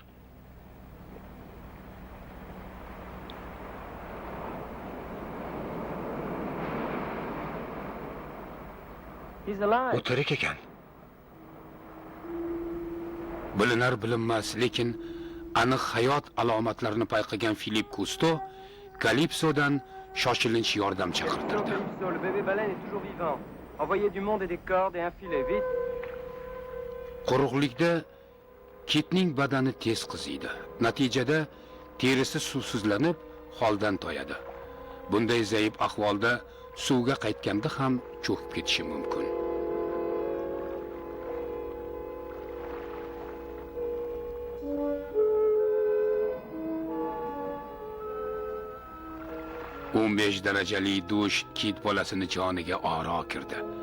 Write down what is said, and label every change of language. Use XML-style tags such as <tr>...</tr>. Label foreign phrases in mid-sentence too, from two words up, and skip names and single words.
<uz>U tirik ekan. Bilinar bilinmas, lekin aniq hayot alomatlarini payqagan Filip Kusto Kalipsodan shoshilinch yordam chaqirtirdi.</uz> <fr>Le bébé baleine est toujours vivant. Envoyez du monde et des cordes et un filet, vite.</fr> <uz>Quruqlikda kitning badani tez qiziydi. Natijada terisi suvsizlanib, holdan toyadi. Bunday zaif ahvolda suvga qaytganda ham cho'kib ketishi mumkin. darajali dush kit bolasini joniga oro kirdi.</uz>